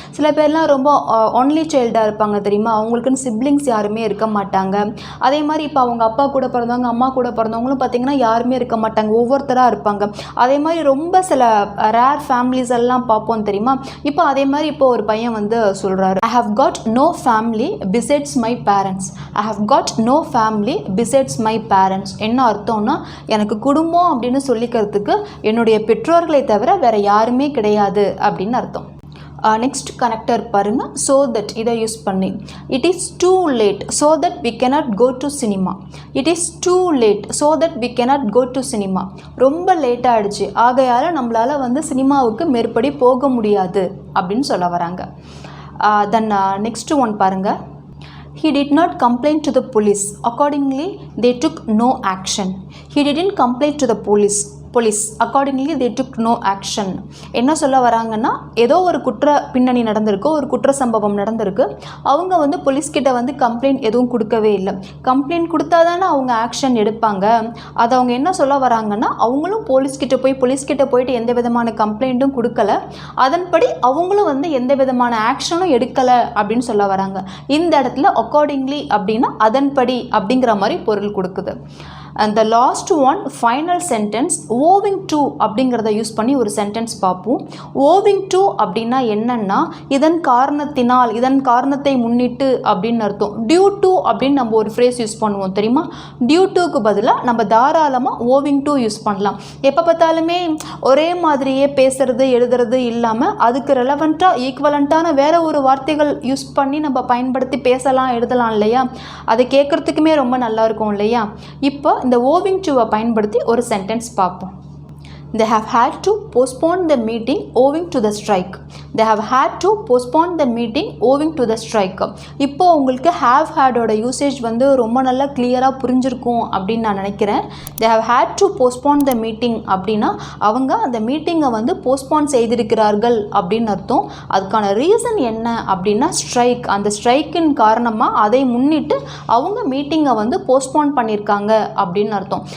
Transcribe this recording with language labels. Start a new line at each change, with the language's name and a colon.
Tamil: சில பேர்லாம் ரொம்ப ஒன்லி சைல்டாக இருப்பாங்க தெரியுமா, அவங்களுக்குன்னு சிப்ளிங்ஸ் யாருமே இருக்க மாட்டாங்க. அதே மாதிரி இப்போ அவங்க அப்பா கூட பிறந்தவங்க அம்மா கூட பிறந்தவங்களும் பார்த்திங்கன்னா யாருமே இருக்க மாட்டாங்க, ஒவ்வொருத்தராக இருப்பாங்க. அதே மாதிரி ரொம்ப சில ரேர் ஃபேமிலிஸ் எல்லாம் பார்ப்போம் தெரியுமா. இப்போ அதே மாதிரி இப்போ ஒரு பையன் வந்து சொல்கிறாரு,
English: I have got no family besides my parents. I have got no family besides my parents.
Tamil: என்ன அர்த்தம்னா, எனக்கு குடும்பம் அப்படின்னு சொல்லிக்கிறதுக்கு என்னுடைய பெற்றோர்களை தவிர வேறு யாருமே கிடையாது அப்படின்னு அர்த்தம்.
English: Next connector பாருங்க. So that
Tamil: இதை யூஸ் பண்ணி,
English: It is too late so that we cannot go to cinema. It is too late so that we cannot go to cinema.
Tamil: ரொம்ப லேட் ஆகிடுச்சு, ஆகையால் நம்மளால் வந்து சினிமாவுக்கு மேற்படி போக முடியாது அப்படின்னு சொல்ல வராங்க.
English: Then next one பாருங்க. He did not complain to the police. Accordingly, they took no action. He didn't complain to the police. Accordingly they took no action.
Tamil: என்ன சொல்ல வராங்கன்னா, ஏதோ ஒரு குற்ற பின்னணி நடந்திருக்கு, ஒரு குற்ற சம்பவம் நடந்திருக்கு, அவங்க வந்து போலீஸ்கிட்ட வந்து கம்ப்ளைண்ட் எதுவும் கொடுக்கவே இல்லை. கம்ப்ளைண்ட் கொடுத்தா தானே அவங்க ஆக்ஷன் எடுப்பாங்க. அது அவங்க என்ன சொல்ல வராங்கன்னா, அவங்களும் போலீஸ்கிட்ட போயிட்டு எந்த விதமான கம்ப்ளைண்ட்டும் கொடுக்கல, அதன்படி அவங்களும் வந்து எந்த விதமான ஆக்ஷனும் எடுக்கலை அப்படின்னு சொல்ல வராங்க. இந்த இடத்துல அக்கார்டிங்லி அப்படின்னா அதன்படி அப்படிங்கிற மாதிரி பொருள் கொடுக்குது.
English: And the last one, final sentence, owing to
Tamil: அப்படிங்கிறத யூஸ் பண்ணி ஒரு சென்டென்ஸ் பார்ப்போம். owing to அப்படின்னா என்னன்னா, இதன் காரணத்தினால், இதன் காரணத்தை முன்னிட்டு அப்படின்னு அர்த்தம். due to அப்படின்னு நம்ம ஒரு ஃப்ரேஸ் யூஸ் பண்ணுவோம் தெரியுமா. due toக்கு பதிலாக நம்ம தாராளமாக owing to யூஸ் பண்ணலாம். எப்போ பார்த்தாலுமே ஒரே மாதிரியே பேசுறது எழுதுறது இல்லாமல் அதுக்கு ரெலவெண்ட்டாக ஈக்குவலண்ட்டான வேறு ஒரு வார்த்தைகள் யூஸ் பண்ணி நம்ம பயன்படுத்தி பேசலாம் எழுதலாம் இல்லையா. அதை கேட்குறதுக்குமே ரொம்ப நல்லாயிருக்கும் இல்லையா. இப்போ இந்த owing to பயன்படுத்தி ஒரு சென்டென்ஸ் பார்ப்போம்.
English: They have had to postpone the meeting owing to the strike. They have had to postpone the meeting owing to the strike.
Tamil: இப்போ உங்களுக்கு have had ஓட யூசேஜ் வந்து ரொம்ப நல்லா கிளியராக புரிஞ்சிருக்கும் அப்படின்னு நான் நினைக்கிறேன்.
English: They have had to postpone the meeting
Tamil: அப்படின்னா அவங்க அந்த மீட்டிங்கை வந்து போஸ்ட்போன் செய்திருக்கிறார்கள் அப்படின்னு அர்த்தம். அதுக்கான ரீசன் என்ன அப்படின்னா ஸ்ட்ரைக். அந்த ஸ்ட்ரைக்கின் காரணமாக அதை முன்னிட்டு அவங்க மீட்டிங்கை வந்து போஸ்ட்போன் பண்ணியிருக்காங்க அப்படின்னு அர்த்தம்.